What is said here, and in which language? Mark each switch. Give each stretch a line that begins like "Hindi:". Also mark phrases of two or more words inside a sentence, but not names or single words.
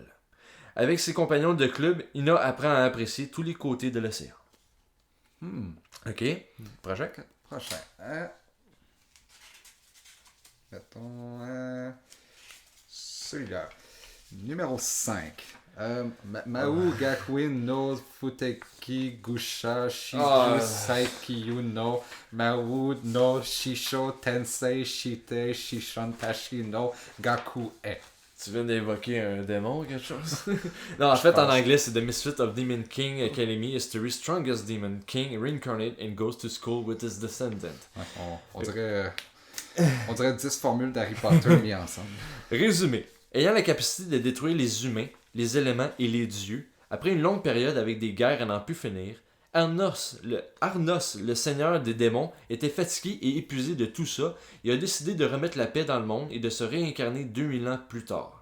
French: Avec ses compagnons de club, Ina apprend à apprécier tous les côtés de l'océan. Ok, prochain. Prochain. Mettons celui-là. Numéro 5. Mau Gakuin no Futeki Gusha Shiju Saikyu no Mau no Shisho Tensei Shite Shishantashi no Gaku e. Tu viens d'évoquer un démon ou quelque chose? Non, en fait, en anglais, c'est The Misfit of Demon King Academy, History's Strongest Demon King, reincarnate and goes to school with his descendant. Ouais, on dirait 10 formules d'Harry Potter mis ensemble. Résumé. Ayant la capacité de détruire les humains, les éléments et les dieux, après une longue période avec des guerres à n'en plus finir, Arnos, le seigneur des démons, était fatigué et épuisé de tout ça et a décidé de remettre la paix dans le monde et de se réincarner 2000 ans plus tard.